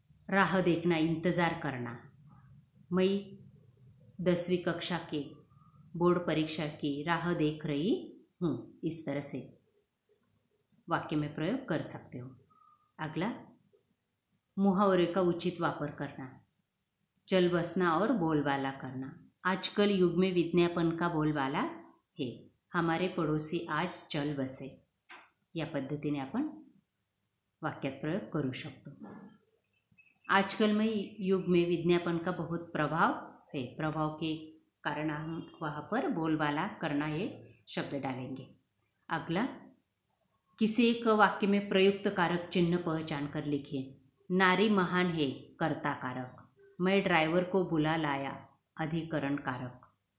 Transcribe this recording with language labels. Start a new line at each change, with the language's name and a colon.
Hindi: राह देखना, इंतज़ार करना। मैं 10वीं कक्षा के बोर्ड परीक्षा की राह देख रही हूँ, इस तरह से वाक्य में प्रयोग कर सकते हो। अगला, मुहावरे का उचित वापर करना, चल बसना और बोलबाला करना। आजकल युग में विज्ञापन का बोलबाला है, हमारे पड़ोसी आज चल बसे।
Marathi: या पद्धतीने आपण वाक्यात प्रयोग करू शकतो।
Hindi: आजकल में युग में विज्ञापन का बहुत प्रभाव है, प्रभाव के कारण हम वहाँ पर बोलबाला करना ये शब्द डालेंगे। अगला, किसी एक वाक्य में प्रयुक्त कारक चिन्ह पहचान कर लिखिए। नारी महान है, कर्ता कारक। मैं ड्राइवर को बुला लाया, अधिकरण कारक।